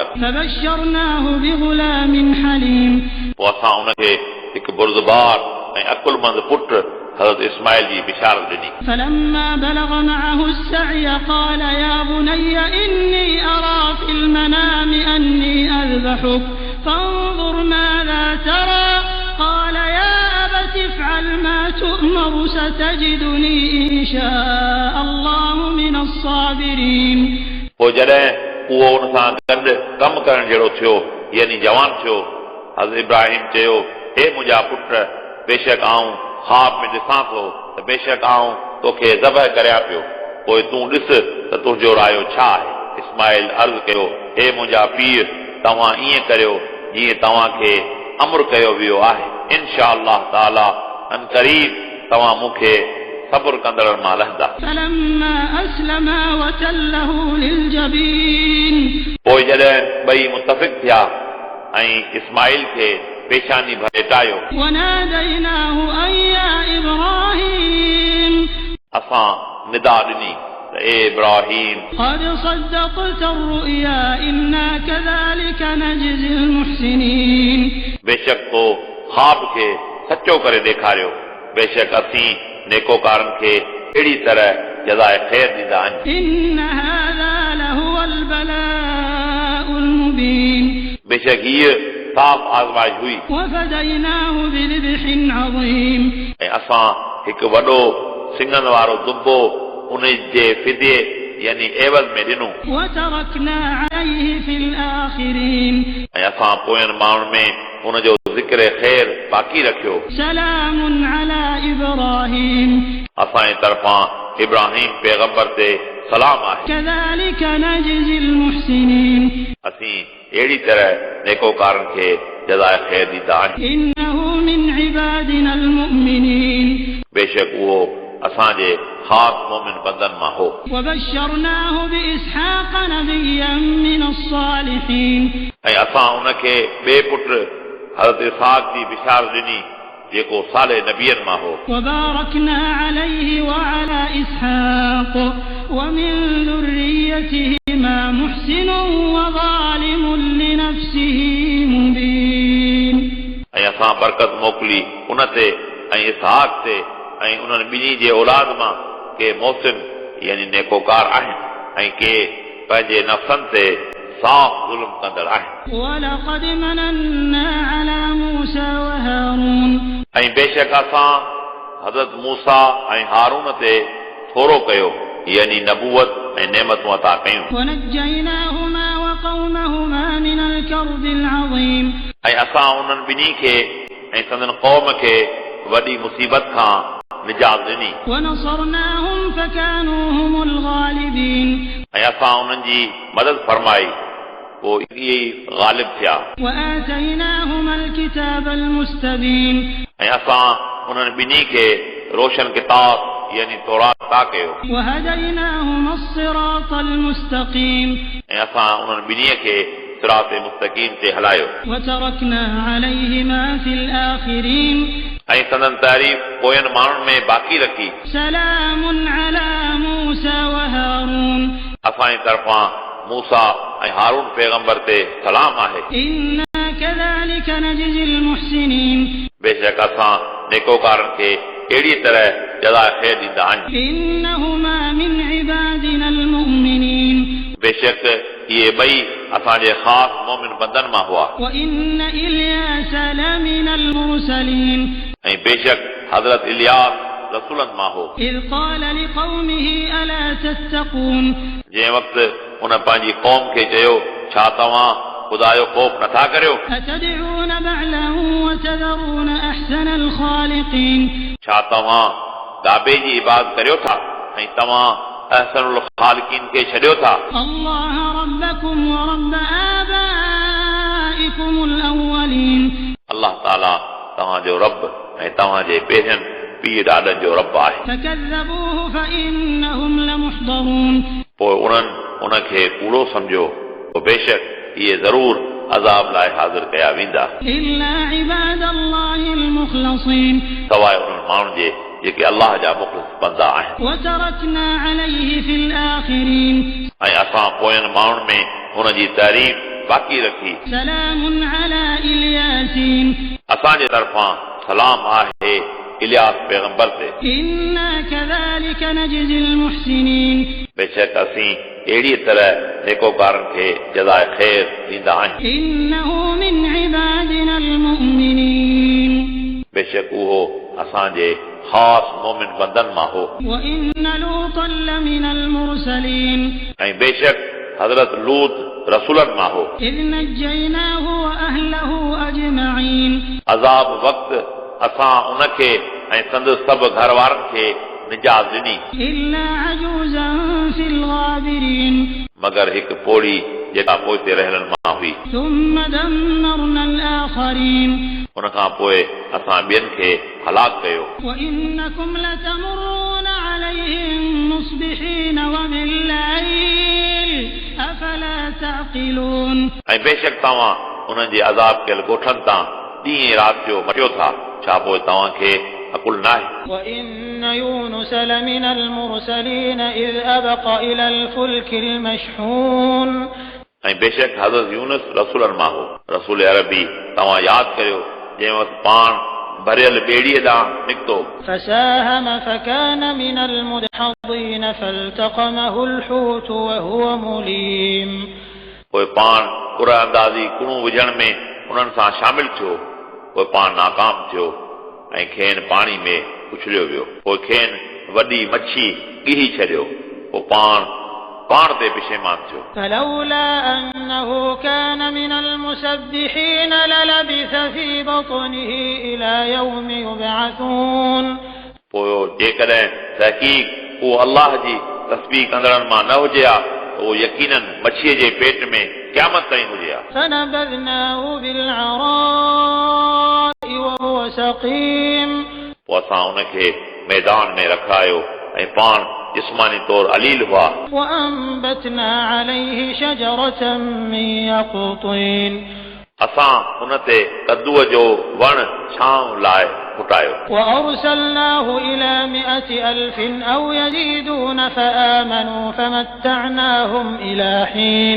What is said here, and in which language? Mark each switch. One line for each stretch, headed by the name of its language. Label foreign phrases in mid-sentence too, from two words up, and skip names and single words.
Arabic: فبشرناه بغلام حليم
Sindhi: पोइ असां उनखे हिकु बुर्ज़बार ऐं अकुलमंद पुट हज़रत इस्माइल जी बिशारत ॾिनी।
Arabic: فلما بلغ معه السعي قال يا بني إني أرى في المنام أني أذبحك فانظر ماذا ترى قال يا أبت افعل ما تؤمر ستجدني إن شاء الله من الصابرين
Sindhi: पोइ जॾहिं उहो उन सां गॾु कमु करण जहिड़ो थियो, यानी जवान थियो, हज़रत इब्राहिम चयो, हे मुंहिंजा पुट, बेशक आऊं ख़्वाब में ॾिसां थो त बेशक आऊं तोखे ज़बह करियां पियो, पोइ तूं ॾिस त तुंहिंजो रायो छा आहे। इस्माइल अर्ज़ कयो, हे मुंहिंजा पीउ, तव्हां ईअं करियो जीअं तव्हांखे अमर कयो वियो आहे।
Arabic: إن شاء الله تعالى
Sindhi: अन क़रीब तव्हां मूंखे सब्र कंदड़ मां लहंदा।
Arabic: فلما أسلما وتله للجبين
Sindhi: पोइ जॾहिं ॿई मुतफ़िक़ थिया ऐं इस्माइल खे पेशानी भेटायो,
Arabic: وناديناه أن يا إبراهيم
Sindhi: असां निदा ॾिनी त ए इब्राहिम,
Arabic: قد صدقت الرؤيا إنا كذلك نجزي المحسنين
Sindhi: बेशक को ख़्वाब खे सचो करे ॾेखारियो, बेशक असीं नेकोकारनि खे अहिड़ी तरह जज़ाए ख़ैर ॾींदा आहियूं।
Arabic: إن هذا لهو البلاء المبين
Sindhi: बेशक हीअ साफ़ आज़माइश हुई
Arabic: وفديناه بذبح عظيم
Sindhi: ऐं असां हिकु वॾो सिंगनि वारो दुब्बो उन जे फिदे यानी एवज़ में ॾिनो
Arabic: وتركنا عليه في الآخرين
Sindhi: ऐं असां पोयनि माण्हुनि में उनजो ज़िक्र ख़ैर बाक़ी रखियो।
Arabic: سلام على إبراهيم
Sindhi: असांजे तरफ़ां इब्राहिम पैगंबर ते सलाम आहे।
Arabic: كذلك نجزي المحسنين
Sindhi: असीं अहिड़ी तरह नेकोकारनि खे जज़ाए ख़ैर ॾींदा आहियूं।
Arabic: إنه من عبادنا المؤمنين
Sindhi: बेशक उहो असांजे ख़ासि मोमिन बंदनि मां हो।
Arabic: وبشرناه بإسحاق نبيا من الصالحين
Sindhi: ऐं असां उनखे ॿिए पुट हज़रत इसहाक़ जी बिशारत ॾिनी जेको साले नबियनि मां हो।
Arabic: وباركنا عليه وعلى إسحاق ومن ذريتهما محسن وظالم لنفسه مبين
Sindhi: ऐं असां बरकत मोकिली उन ते ऐं इसहाक़ ते ऐं उन्हनि ॿिन्ही जे औलाद मां के मोहसिन यानी नेकोकार आहिनि ऐं के पंहिंजे नफ़्सनि ते साफ़ ज़ुल्म कंदड़ आहिनि।
Arabic: ولقد مننا على موسى وهارون
Sindhi: ऐं बेशक असां हज़रत मूसा ऐं हारून ते थोरो कयो यानी नबूवत ऐं नेमतूं अता कयूं
Arabic: ونجيناهما وقومهما من الكرب العظيم
Sindhi: ऐं असां उन्हनि ॿिन्ही खे ऐं संदन क़ौम खे वॾी मुसीबत खां निजात ॾिनी
Arabic: ونصرناهم فكانوا هم الغالبين
Sindhi: ऐं असां उन्हनि जी मदद फरमाई, पोइ इहे ई ग़ालिब थिया
Arabic: وآتيناهما الكتاب المستبين
Sindhi: ऐं असां उन्हनि ॿिन्ही खे रोशन किताब यानी तौरात अता कयो
Arabic: وهديناهما الصراط المستقيم
Sindhi: ऐं असां उन्हनि ॿिन्हीअ खे
Arabic: صراط مستقيم
Sindhi: ते हलायो
Arabic: وتركنا عليهما في الآخرين
Sindhi: ऐं संदन तारीफ़ पोयनि माण्हुनि में बाक़ी रखी।
Arabic: سلام على موسى وهارون
Sindhi: असांजी तरफ़ां मूसा ऐं हारून पैगंबर ते सलाम आहे।
Arabic: إنا كذلك نجزي المحسنين
Sindhi: बेशक असां नेकोकारनि खे अहिड़ी तरह जज़ा ख़ैर ॾींदा आहियूं।
Arabic: إنهما من عبادنا المؤمنين
Sindhi: बेशक इहे ॿई असांजे ख़ासि मोमिन बंदनि मां हुआ
Arabic: وإن إلياس لمن المرسلين
Sindhi: ऐं बेशक हज़रत इलियास रसूलनि मां हो
Arabic: إذ قال لقومه ألا تتقون
Sindhi: जंहिं वक़्तु उन पंहिंजी क़ौम खे चयो छा तव्हां ख़ुदा जो ख़ौफ़ नथा करियो
Arabic: أتدعون بعلا وتذرون أحسن الخالقين
Sindhi: छा तव्हां गाबे जी इबादत करियो था ऐं तव्हां
Arabic: أحسن الخالقين
Sindhi: खे छॾियो था
Arabic: الله ربكم ورب آبائكم الأولين الله تعالى
Sindhi: तव्हांजो रब ऐं तव्हांजे पहिरियनि पीउ ॾाॾनि जो रब आहे
Arabic: فكذبوه فإنهم لمحضرون
Sindhi: पोइ उन्हनि उनखे कूड़ो सम्झो पोइ बेशक इहे ज़रूर अज़ाब लाइ हाज़िर कया वेंदा
Arabic: إلا عباد الله المخلصين
Sindhi: सवाइ उन्हनि माण्हुनि जे जेके अलाह जा मुख़लिस बंदा आहिनि
Arabic: وتركنا عليه في الآخرين
Sindhi: ऐं असां पोयनि माण्हुनि में हुनजी तारीफ़ बाक़ी रखी
Arabic: سلام على إلياسين
Sindhi: असांजे तरफ़ां सलाम आहे इलियास पैगंबर ते
Arabic: إنا كذلك نجزي المحسنين
Sindhi: बेशक असीं अहिड़ी तरह नेकोकारनि खे जज़ाए ख़ैर ॾींदा आहियूं
Arabic: إنه من عبادنا المؤمنين
Sindhi: बेशक उहो असांजे ख़ासि मोमिन बंदनि मां हो
Arabic: وإن لوطا لمن المرسلين
Sindhi: ऐं बेशक हज़रत लूत रसूलनि मां हो
Arabic: إذ نجيناه وأهله أجمعين
Sindhi: अज़ाब वक़्तु असां उनखे ऐं संदसि सभु घर वारनि खे निजात ॾिनी
Arabic: إلا عجوزا في الغابرين
Sindhi: मगर हिकु पोड़ी जेका पोइते रहलनि मां हुई
Arabic: ثم دمرنا الآخرين
Sindhi: उन खां पोइ असां ॿियनि खे हलाक कयो
Arabic: وإنكم لتمرون عليهم مصبحين وبالليل أفلا تعقلون
Sindhi: ऐं बेशक तव्हां उन्हनि जे अज़ाब कयल ॻोठनि तां ॾींहं राति जो मटियो था छा पोइ तव्हांखे अकुल नाहे
Arabic: وإن يونس لمن المرسلين إذ أبق إلى الفلك المشحون
Sindhi: ऐं बेशक हज़रत यूनुस रसूलनि मां हो रसूल अरबी तव्हां यादि करियो जंहिं वक़्तु पाण भरियल ॿेड़ीअ ॾांहुं निकितो
Arabic: فساهم فكان من المدحضين فالتقمه الحوت وهو مليم
Sindhi: पोइ पाण क़ुर अंदाज़ी कुणूं विझण में उन्हनि सां शामिल थियो पोइ पाण नाकाम थियो ऐं खेनि पाणी में उछलियो वियो पोइ खेनि वॾी मच्छी ॻीही छॾियो पोइ पाण ते पिशेमान थियो
Arabic: فلولا أنه كان من المسبحين للبث في بطنه إلى يوم يبعثون
Sindhi: पोइ जेकॾहिं तहक़ीक़ उहो अलाह जी तस्बीह कंदड़नि मां न हुजे हा त उहो यकीनन मच्छीअ जे पेट में क़यामत ताईं हुजे हा
Arabic: فنبذناه بالعراء وهو سقيم
Sindhi: पोइ असां उनखे मैदान में रखायो ऐं पाण जिस्मानी तौर अलील हुआ
Arabic: وأنبتنا عليه شجرة من يقطين
Sindhi: असां उन ते कद्दूअ जो वण छांव लाइ फुटायो
Arabic: وأرسلناه إلى 100,000 أو يزيدون فآمنوا فمتعناهم إلى حين